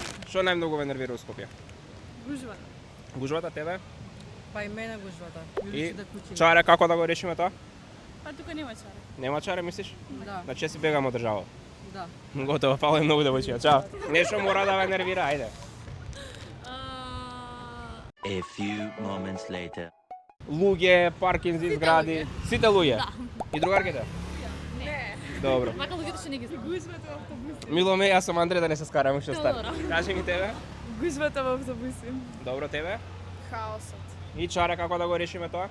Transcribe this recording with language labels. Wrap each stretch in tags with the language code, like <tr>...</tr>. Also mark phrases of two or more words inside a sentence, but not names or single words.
<mk>Што најмногу ве нервира у Скопје? Гужвата. Гужвата тебе? Па и мене гужвата. И чаре како да го решиме тоа? Па тука нема чаре. Нема чаре, мислиш? Да, Значи си бегам од држава. да. Готово, фала многу девојчиња. Чао. Нешто мора да ве нервира, ајде.</mk> <en>A few moments later.</en> <mk>Луѓе, паркинзи, згради, сите луѓе. И другарките? Не. Добро. Мака луѓето што не ги знам. Гужвата во автобуси. Мило ме, јас сум Андре да не се скараме што стане. Добро. Кажи ми тебе. Гужвата во автобуси. Добро тебе. Хаосот. И чаре како да го решиме тоа?</mk>